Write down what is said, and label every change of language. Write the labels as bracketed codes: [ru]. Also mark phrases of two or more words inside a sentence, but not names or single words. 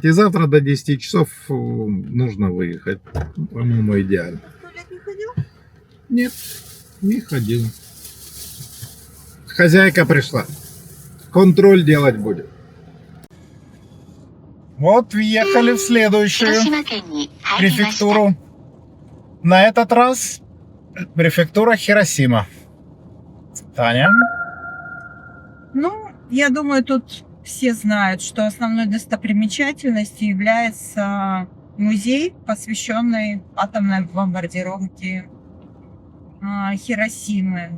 [ru] И завтра до 10 часов нужно выехать. По-моему, идеально. В туалет не ходил? Нет, не ходил. Хозяйка пришла. Контроль делать будет. Вот въехали в следующую [ja] 広島県に入りました [ru] префектуру. На этот раз префектура Хиросима. Таня? Ну, я думаю, тут все знают, что основной достопримечательностью является музей, посвященный атомной бомбардировке Хиросимы.